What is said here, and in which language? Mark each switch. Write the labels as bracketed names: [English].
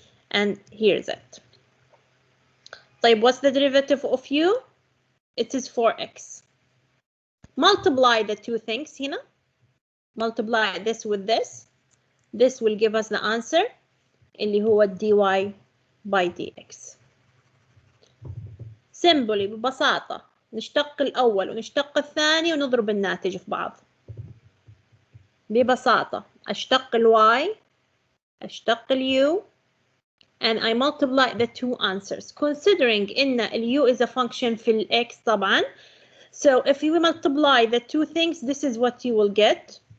[English] And here's it. [Arabic] طيب, [English] what's the derivative of u? It is 4x. Multiply the two things [Arabic] هنا. [English] Multiply this with this. This will give us the answer [Arabic] اللي هو [English] dy by dx. [Arabic] Simply ببساطة نشتق الأول ونشتق الثاني ونضرب الناتج في بعض. ببساطة أشتق y, أشتق u, [English] and I multiply the two answers. Considering [Arabic] إن [English] u is a function في x [Arabic] طبعا. [English] So if you multiply the two things, this is what you will get.